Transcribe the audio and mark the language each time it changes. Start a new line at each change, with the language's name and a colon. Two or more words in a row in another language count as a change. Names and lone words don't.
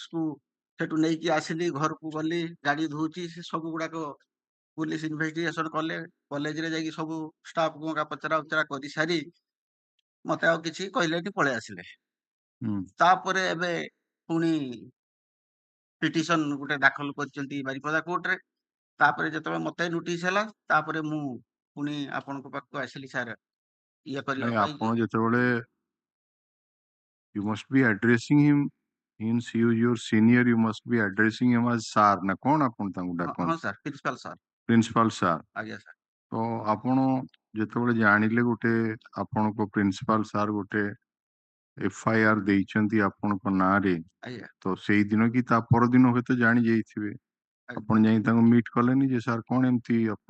Odia: କୁ ସେଠୁ ନେଇକି ଆସିଲି ଘରକୁ ଗଲି ଗାଡି ଧୋଉଛି ସେ ସବୁ ଗୁଡାକ
English: police investigation
Odia: କଲେ କଲେଜରେ ଯାଇକି ସବୁ ଷ୍ଟାଫ ପଚରା ଉଚରା କରି ସାରି ମତେ ଆଉ କିଛି କହିଲେନି ପଳେଇ ଆସିଲେ ତାପରେ ଏବେ ପୁଣି ପିଟିସନ ଗୋଟେ ଦାଖଲ କରିଛନ୍ତି ବାରିପଦା କୋର୍ଟରେ ତାପରେ ଯେତେବେଳେ ମତେ ନୋଟିସ ହେଲା ତାପରେ ମୁଁ ପୁଣି ଆପଣଙ୍କ ପାଖକୁ ଆସିଲି ସାର୍ ଇଏ କରିବା ପାଇଁ ଆପଣ ଯେତେବେଳେ
English: you must be addressing him means you your senior you must be addressing him as sir na kon apun tangu dakon
Odia: ହଁ ସାର୍
English: principal sir
Odia: ଆଜ୍ଞା ସାର୍ ତ ଆପଣ ଯେତେବେଳେ ଜାଣିଲେ ଗୋଟେ ଆପଣଙ୍କ
English: principal sir
Odia: ଗୋଟେ ଏଫଆଇଆର ଦେଇଛନ୍ତି ଆପଣଙ୍କ ନାଁରେ ତ ସେଇ ଦିନ କି ତା ପରଦିନ ହୁଏତ ଜାଣି ଯାଇଥିବେ ଆପଣ ଯାଇ ତାଙ୍କୁ ମିଟ୍ କଲେନି ଯେ ସାର୍ କଣ ଏମିତି ଆପଣ